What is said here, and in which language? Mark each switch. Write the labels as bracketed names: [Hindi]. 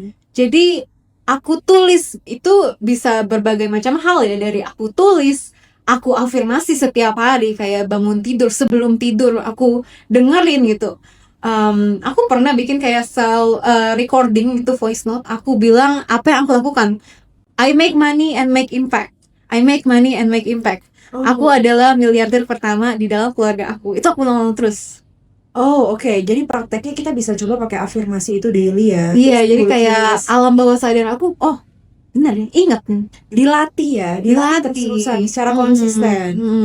[Indonesian] Jadi aku tulis itu bisa berbagai macam hal ya. Dari aku tulis, aku afirmasi setiap hari, kayak bangun tidur, sebelum tidur aku dengerin gitu. Aku pernah bikin kayak recording itu voice note. Aku bilang apa yang aku lakukan. [English] I make money and make impact. I make money and make impact. [Indonesian] Aku adalah miliarder pertama di dalam keluarga aku. Itu aku ngomong terus. Oke. Jadi prakteknya kita bisa coba pakai afirmasi itu daily ya. Iya, jadi kayak alam bawah sadar aku, benar ya, ingat nih. Dilatih ya, terus-terusan secara konsisten.